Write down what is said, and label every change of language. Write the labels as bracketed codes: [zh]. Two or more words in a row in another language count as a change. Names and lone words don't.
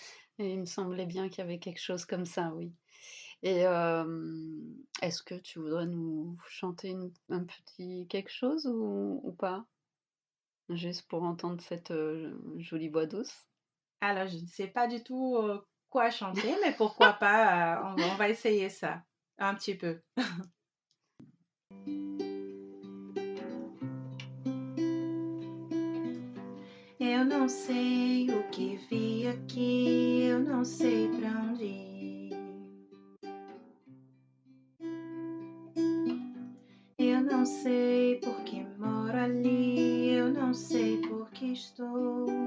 [fr] et il me semblait bien qu'il y avait quelque chose comme ça, oui et est-ce que tu voudrais nous chanter un petit quelque chose ou pas? Juste pour entendre cette, jolie voix douce? Alors, je ne sais pas du tout quoi chanter, mais pourquoi pas, on va essayer ça un petit peu. [pt] Eu não sei o que vi aqui, eu não sei pra onde ir. Eu não sei por que moro ali, eu não sei por que estou.